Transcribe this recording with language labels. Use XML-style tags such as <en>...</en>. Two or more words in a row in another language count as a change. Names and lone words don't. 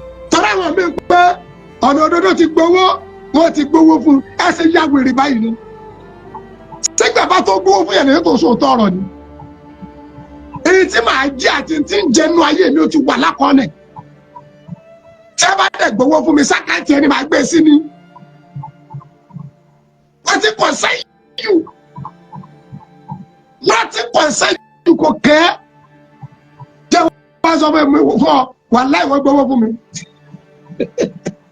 <yo>Tọ́lá àwọn mi pé ọ̀nà òdodo ti gbowó, wọ́n ti gbowó fún un. Ẹ ṣe ya wèrè báyìí ni. Sígbà bá tó gbowó fún yẹn, lèyìn tó sòótọ́ ọ̀rọ̀ ni. Èyí tí màá jẹ àti tí ń jẹ nú ayé mi, ó ti wà lákọọ́lẹ̀. Tí ẹ bá dẹ̀ gbowó fún mi, sákàtì ẹni màá gbé sí ni.</yo> <pcm>Nothing concern you. Nothing concern you,</pcm> <yo>kò kẹ́. Jẹ́ wọ́n sọ fún mi, fún ọ, wàláhì wọ́n gbowó fún mi.</yo>